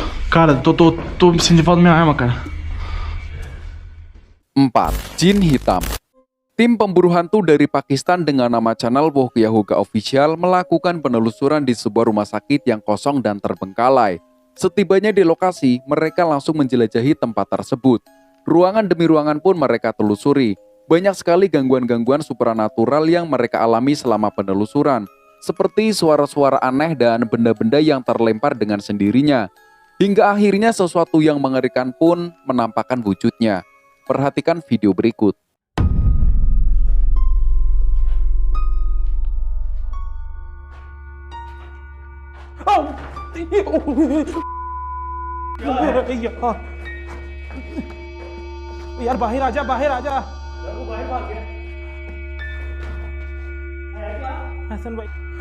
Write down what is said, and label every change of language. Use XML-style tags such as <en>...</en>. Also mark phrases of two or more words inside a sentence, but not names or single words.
<pt>Cara, tô me sentindo falta da minha arma, cara.</pt> <id>4. Jin Hitam. Tim pemburu hantu dari Pakistan dengan nama channel Wohkia Hoga Official melakukan penelusuran di sebuah rumah sakit yang kosong dan terbengkalai. Setibanya di lokasi, mereka langsung menjelajahi tempat tersebut. Ruangan demi ruangan pun mereka telusuri. Banyak sekali gangguan-gangguan supranatural yang mereka alami selama penelusuran, seperti suara-suara aneh dan benda-benda yang terlempar dengan sendirinya. Hingga akhirnya sesuatu yang mengerikan pun menampakkan wujudnya. Perhatikan video berikut.</id> <hi>यार बाहर आजा, बाहर आजा। हसन भाई।</hi>